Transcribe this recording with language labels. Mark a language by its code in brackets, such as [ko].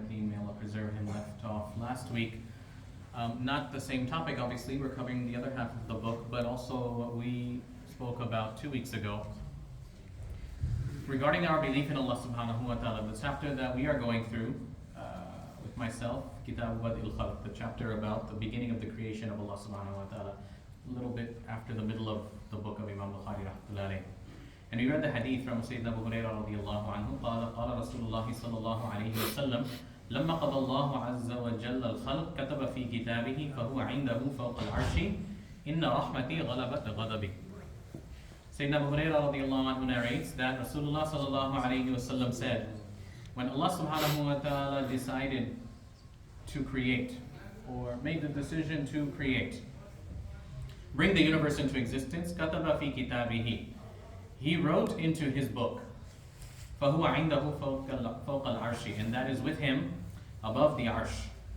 [en] Mateen, may Allah preserve him, left off last week. Not the same topic, obviously, we're covering the other half of the book, but also what we spoke about 2 weeks ago regarding our belief in Allah subhanahu wa ta'ala. The chapter that we are going through with myself, Kitab Bad'il Khalq, the chapter about the beginning of the creation of Allah subhanahu wa ta'ala, a little bit after the middle of the book of Imam Bukhari rahmatullahi alayhi. And we read the hadith from Sayyidina Abu Hurairah radiyallahu anhu. [ar] قال رسول الله صلى الله عليه وسلم لما قضى الله عز وجل الخلق كتب في كتابه فهو عنده فوق العرش إن رحمتي غلبت غضبي. [en] Sayyidina Abu Hurairah radiyallahu anhu narrates that Rasulullah sallallahu alayhi wasallam said, when Allah subhanahu wa ta'ala decided to create, or made the decision to create, bring the universe into existence, [ar] كتب في كتابه, [en] He wrote into His book, [ar] فَهُوَ عِنْدَهُ فَوْقَ الْعَرْشِ, [en] and that is with Him above the arsh.